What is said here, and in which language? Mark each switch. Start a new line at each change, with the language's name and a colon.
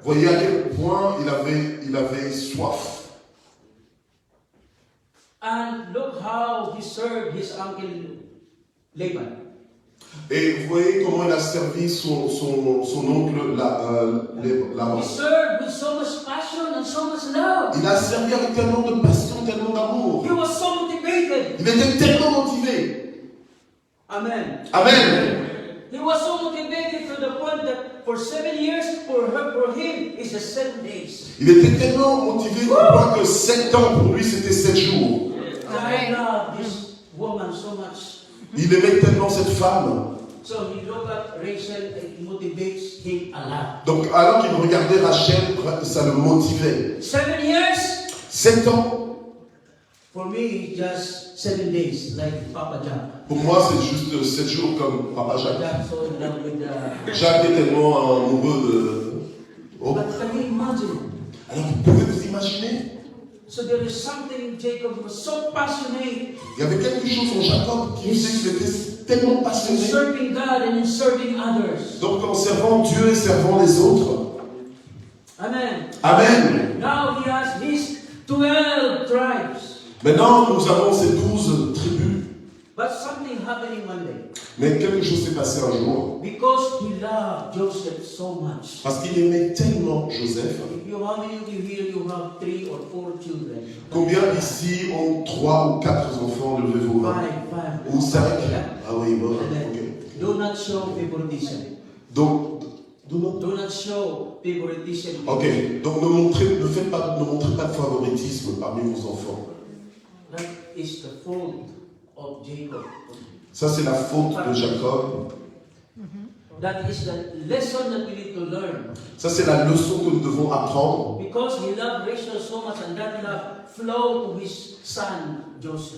French: Voyez à quel point il avait soif.
English: And look how he served his uncle Laban.
French: Et vous voyez comment il a servi son oncle Laban.
English: He served with so much passion and so much love.
French: Il a servi avec tellement de passion, tellement d'amour.
English: He was so motivated.
French: Il était tellement motivé.
English: Amen.
French: Amen.
English: He was so motivated to the point that for 7 years, for him, it's just 7 days.
French: Il était tellement motivé au point que 7 ans pour lui c'était 7 jours.
English: I love this woman so much.
French: Il aimait tellement cette femme.
English: So he looked at Rachel and it motivates him a lot.
French: Donc alors qu'il regardait Rachel, ça le motivait.
English: 7 years?
French: 7 ans.
English: For me, it's just 7 days, like Papa Jack.
French: Pour moi c'est juste 7 jours comme Papa Jacques.
English: Jack so in love with
French: Jacques est tellement amoureux de... Oh.
English: But can you imagine?
French: Alors vous pouvez vous imaginer?
English: So there is something, Jacob was so passionate
French: Il y avait quelque chose en Jacob qui faisait qu'il était tellement
English: in
French: passionné.
English: serving God and in serving others.
French: Donc en servant Dieu et servant les autres.
English: Amen.
French: Amen.
English: Now he has his 12 tribes.
French: Maintenant nous avons ces 12 tribus.
English: But something happened one day.
French: Mais quelque chose s'est passé un jour.
English: Because he loved Joseph so much.
French: Parce qu'il aimait tellement Joseph.
English: How many of you here you have 3 or 4 children?
French: Combien ici ont 3 ou 4 enfants? Levez vos mains.
English: 5.
French: Ou 5. Ah oui, bon. Ok.
English: Do not show favoritism.
French: Donc,
English: Do not show favoritism.
French: ok. Donc ne montrez pas de favoritisme parmi vos enfants.
English: That is the fault of Jacob.
French: Ça c'est la faute de Jacob.
English: That is the lesson that we need to learn.
French: Ça c'est la leçon que nous devons apprendre.
English: Because he loved Rachel so much and that love flowed to his son Joseph.